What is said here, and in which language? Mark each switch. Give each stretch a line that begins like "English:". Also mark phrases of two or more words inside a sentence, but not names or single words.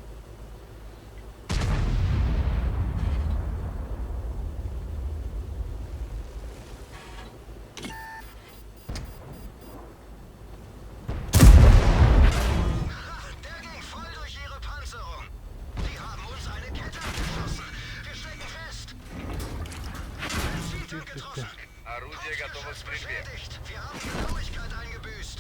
German: Der ging voll durch ihre Panzerung. Die haben uns eine Kette abgeschossen. Wir stecken fest. Benzintank getroffen.
Russian: Орудие готово к
German: Hauptgeschoss
Russian: стрельбе.
German: beschädigt. Wir haben Genauigkeit eingebüßt.